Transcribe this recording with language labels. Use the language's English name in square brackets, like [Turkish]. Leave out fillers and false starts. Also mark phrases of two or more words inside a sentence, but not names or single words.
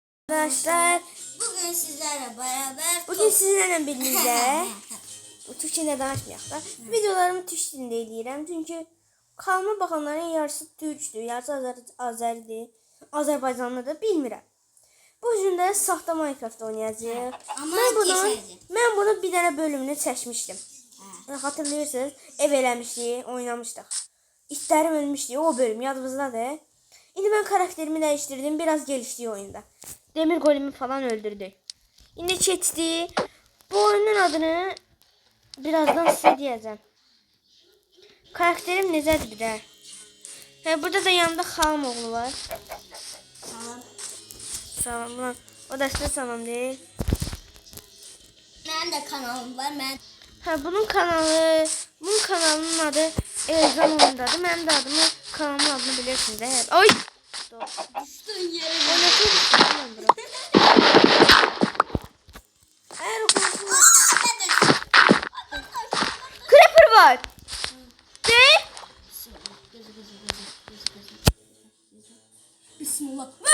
[Turkish] Arkadaşlar bugün sizlerle birlikte Türkçe'de [Azerbaijani] danışmayaq da videolarımı Türk dilində eləyirəm. Çünki kanalıma baxanların yarısı Türkdür, yarısı Azəridir, Azərbaycanlıdır, bilmirəm. Bu gün də saxta Minecraft oynayacağıq. Mən bunu bir dənə bölümünü çəkmişdim. Hatırlayırsınız, ev eləmişdik, oynamışdıq. İtlərim ölmüşdü, o bölüm yadınızdadır. [Turkish] İndi ben karakterimi değiştirdim, biraz gelişti oyunda. Demir golemi falan öldürdü. Şimdi keçdi. Bu oyunun adını birazdan size diyeceğim. [Azerbaijani] Karakterim necədir bir də. Burada da yanında xalam oğlu var. Salam. [Turkish] Salam lan. O da size salam değil. [Azerbaijani] Mənim də kanalım var. Bunun kanalının adı Elzan oyundadır. Mənim də adımı, kanalımın adını bilirsiniz də. Oy! [Turkish] Düşdün yere. Eğer okursunuz. Creeper var. Değil. Bismillah.